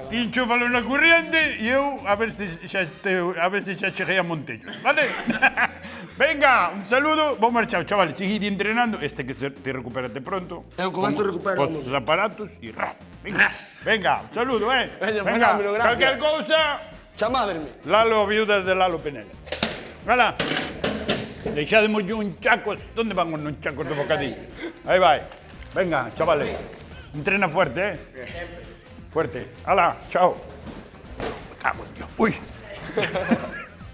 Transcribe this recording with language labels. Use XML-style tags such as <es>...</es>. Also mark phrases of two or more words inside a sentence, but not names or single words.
<gl>Ti enchúfalo na corriente e eu a ver se xa cheguei a Montellos, vale?</gl> <es>Venga, un saludo.</es> <gl>Vou marchar,</gl> <es>chavales, seguid entrenando. Este que te recupérate pronto.</es> <gl>Eu con esto recupero Pos o os aparatos e ras.</gl> <es>Venga, venga, un saludo,</es> <gl>Veña,</gl> <es>Venga, fenómeno, gracias.</es> <gl>cualquier cousa, Chamadreme.</gl> <es>Lalo, viudas de Lalo Penela.</es> <gl>Hala. Deixademos un chacos.</gl> <es>¿Dónde van unos chacos de bocadillo? Ahí vai. Venga, chavales. Entrena fuerte, Fuerte. Hala, chao. Me cago en Dios. Uy.</es>